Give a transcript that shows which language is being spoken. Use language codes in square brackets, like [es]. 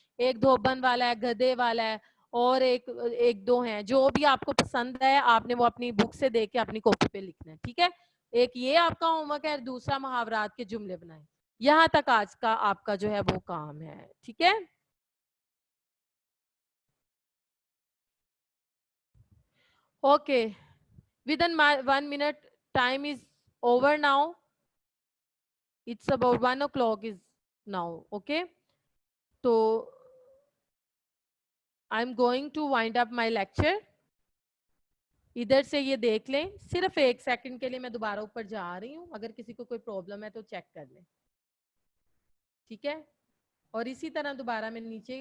[hi] एक धोबन वाला है, गधे वाला है, और एक एक दो हैं, जो भी आपको पसंद है आपने वो अपनी बुक से देख के अपनी कॉपी पे लिखना है, ठीक है। एक ये आपका होमवर्क है, दूसरा मुहावरात के जुमले बनाए। यहाँ तक आज का आपका जो है वो काम है, ठीक है। [en] Okay, within my 1 minute, time is over now. It's about 1 o'clock is now. Okay, so I'm going to wind up my lecture. [hi] इधर से ये देख लें, सिर्फ 1 सेकंड के लिए मैं दोबारा ऊपर जा रही हूँ, अगर किसी को कोई प्रॉब्लम है तो चेक कर लें, ठीक है। और इसी तरह दोबारा मैं नीचे